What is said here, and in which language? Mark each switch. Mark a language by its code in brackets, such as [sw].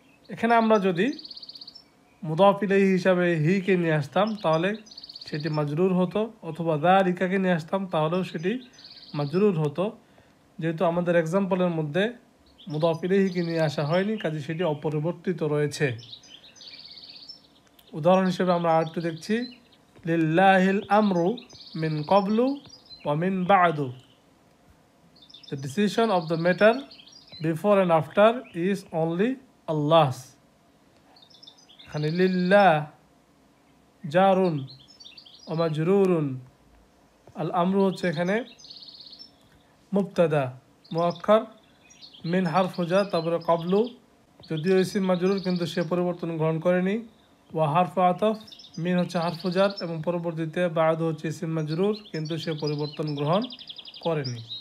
[bn] এখানে আমরা যদি মুদাফ ইলাইহি হিসাবে হিকে নিয়ে আসতাম তাহলে সেটি মাজরুর হতো, অথবা যালিকাকে নিয়ে আসতাম তাহলেও সেটি মাজরুর হতো। যেহেতু আমাদের এক্সাম্পলের মধ্যে মুদাফ ইলাইহিকে নিয়ে আসা হয়নি, কাজে সেটি অপরিবর্তিত রয়েছে। উদাহরণ হিসেবে আমরা আরেকটু দেখছি [ar] লিল্লাহিল আমরু মিন কবলু ওয়া মিন বা'দু। [en] The decision of the matter before and after is only Allah's। [bn] এখানে লিল্লাহ জারুন ওয়া মাজরুরুন, আল আমরু হচ্ছে এখানে মুবতাদা মুআক্কার, মিন হারফু জার, তারপরে কবলু যদিও ইসম মাজরুর কিন্তু সে পরিবর্তন গ্রহণ করেনি, ওয়া হারফু আতফ, মিন হচ্ছে হারফু জার এবং পরবর্তীতে বা'দু হচ্ছে ইসম মাজরুর কিন্তু সে পরিবর্তন গ্রহণ করেনি।